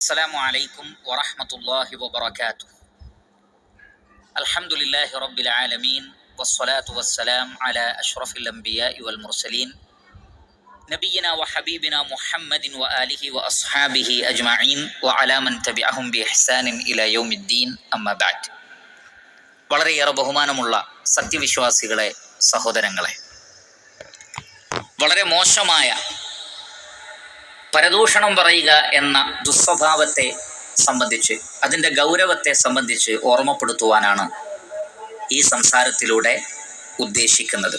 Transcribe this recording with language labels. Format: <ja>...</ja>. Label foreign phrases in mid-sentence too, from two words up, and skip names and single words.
<ar>السلام عليكم ورحمة الله وبركاته. الحمد لله رب العالمين والصلاة والسلام على أشرف الأنبياء والمرسلين نبينا وحبيبنا محمد وآله وأصحابه أجمعين وعلى من تبعهم بإحسان إلى يوم الدين أما بعد.</ar> <ml>വളരെയേറെ ബഹുമാനമുള്ള സത്യവിശ്വാസികളെ, സഹോദരങ്ങളെ, വളരെ മോശമായ പരദൂഷണം പറയുക എന്ന ദുസ്വഭാവത്തെ സംബന്ധിച്ച്, അതിൻ്റെ ഗൗരവത്തെ സംബന്ധിച്ച് ഓർമ്മപ്പെടുത്തുവാനാണ് ഈ സംസാരത്തിലൂടെ ഉദ്ദേശിക്കുന്നത്.</ml>